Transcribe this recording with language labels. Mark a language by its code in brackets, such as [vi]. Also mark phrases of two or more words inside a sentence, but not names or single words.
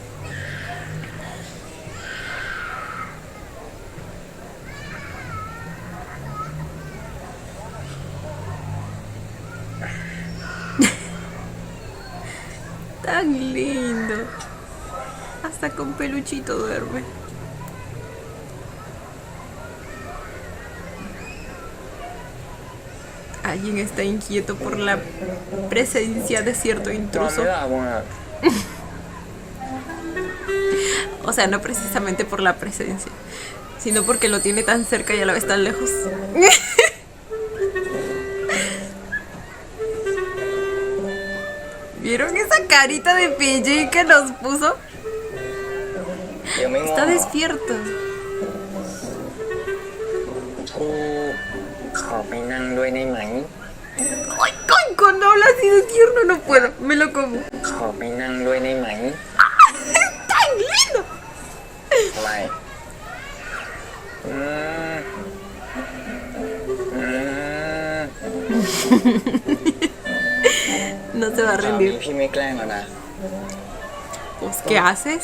[es] Tan lindo. Hasta con peluchito duerme. Alguien está inquieto por la presencia de cierto [th] นอน [es] intruso. [th] ไม่หลับอ่ะ [es] O sea, no precisamente por la presencia, sino porque lo tiene tan cerca y a la vez tan lejos. ¿Vieron esa carita de PJ que nos puso? [th] ยังไม่ง่วง [es] Está despierto. [th] กูขอไปนั่งด้วยได้ไหม [es] Ay, ay, cuando habla así de tierno no puedo, me lo como. [th] ขอไปนั่งด้วยได้ไหม [es] ¡Tan lindo! [th] ทำไมอืมอืม [es] No se va a [th] คราวนี้ [es] rendir. [th] พี่ไม่แกล้งแล้วนะ [es] Pues, ¿qué haces?